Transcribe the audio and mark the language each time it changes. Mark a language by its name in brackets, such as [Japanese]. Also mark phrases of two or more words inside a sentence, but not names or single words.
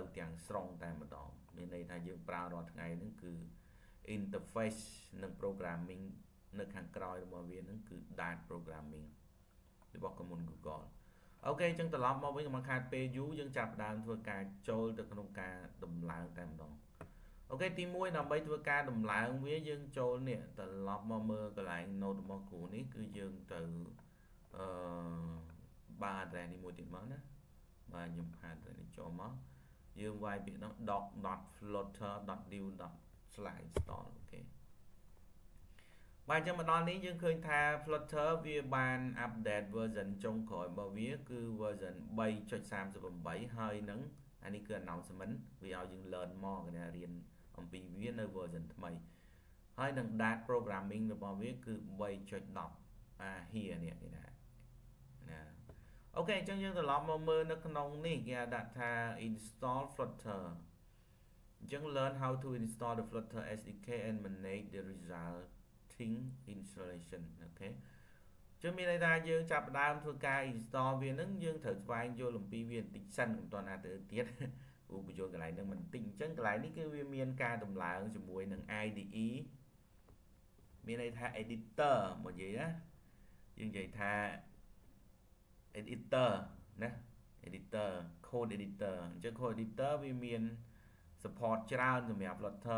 [Khmer] ទាំងស្រុងតែម្ដងមានន័យថាយើងប្រើរាល់ថ្ងៃហ្នឹងគឺ interface និង programming នៅខាងក្រោយរបស់វាហ្នឹងគឺ [English] data programming [Khmer] របស់ក្រុមហ៊ុន Google អូខេអញ្ចឹងត្រឡប់មកវិញមកខាតពេលយូរយើងចាប់ដើមធ្វើការចូលទៅក្នុងការដំឡើងតែម្ដងអូខេទី1ដើម្បីធ្វើការដំឡើងវាយើងចូលនេះត្រឡប់មកមើលកន្លែង note របស់គ្រូនេះគឺយើងទៅ បើ address នេះមួយទៀតមកណាបាទខ្ញុំផា address នេះចូលមកយើងវាយពាក្យនោះ [English] doc.flutter.new.slide install [Khmer] អូខេបាទអញ្ចឹងមកដល់នេះយើងឃើញថា Flutter វាបាន [English] update version [Khmer] ចុងក្រោយរបស់វាគឺ version 3.38 ហើយនឹងអានេះគឺ announcement វាឲ្យយើង [English] learn more [Khmer] គេរៀនអំពីវានៅ version ថ្មីហើយនឹង [English] data programming [Khmer] របស់វាគឺ 3.10 here នេះគេថាណាអូខេអញ្ចឹងយើងត្រឡប់ មកមើលនៅក្នុងនេះគេដាក់ថា [English] install Flutter [Khmer] អញ្ចឹង [English] learn how to install the Flutter SDK and manage the resulting installation [Khmer] អូខេចឹងមានន័យថាយើងចាប់ផ្ដើមធ្វើការ install វានឹងយើងត្រូវ ស្វែងយល់អំពីវាបន្តិចសិនមិនទាន់អាចទៅទៀតគ្រូបញ្យល់កន្លែងហ្នឹងបន្តិចអញ្ចឹងកន្លែងនេះគឺវាមានការដំឡើងជាមួយនឹង IDE មានន័យថា editor មកនិយាយណាយើងនិយាយថា editor ណា editor [English] code editor [Khmer] អញ្ចឹង [English] code editor [Khmer] វាមាន support ច្រើនសម្រាប់ Flutter